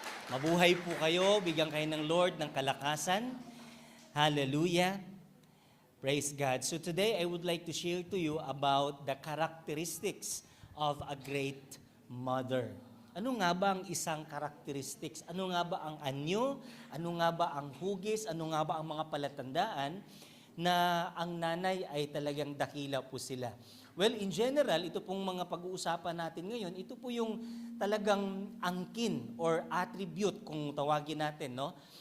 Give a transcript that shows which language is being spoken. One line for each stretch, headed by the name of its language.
Filipino: Mabuhay po kayo, bigyan kayo ng Lord ng kalakasan.
English: Hallelujah. Praise God. So today, I would like to share to you about the characteristics of a great mother.
Filipino: Ano nga ba ang isang characteristics? Ano nga ba ang anyo? Ano nga ba ang hugis? Ano nga ba ang mga palatandaan na ang nanay ay talagang dakila po sila? Well, in general, ito pong mga pag-uusapan natin ngayon, ito po yung talagang angkin or attribute kung tawagin natin, no?